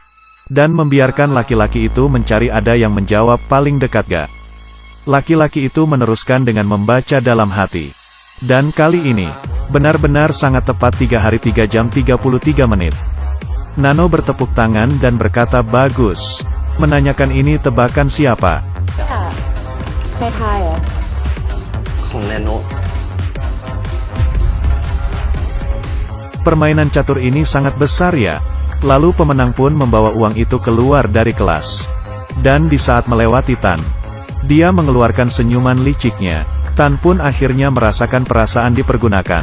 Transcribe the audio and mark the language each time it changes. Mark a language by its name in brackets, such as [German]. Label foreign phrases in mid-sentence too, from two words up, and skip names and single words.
[Indonesian] Dan membiarkan laki-laki itu mencari ada yang menjawab paling dekat gak. Laki-laki itu meneruskan dengan membaca dalam hati. Dan kali ini, benar-benar sangat tepat 3 hari 3 jam 33 menit. Nano bertepuk tangan dan berkata bagus. Menanyakan ini tebakan siapa? [Thai] ให้ทายเหรอ ของแนโน [Indonesian] Permainan catur ini sangat besar ya. Lalu pemenang pun membawa uang itu keluar dari kelas. Dan di saat melewati Tan, dia mengeluarkan senyuman liciknya. Tan pun akhirnya merasakan perasaan dipergunakan.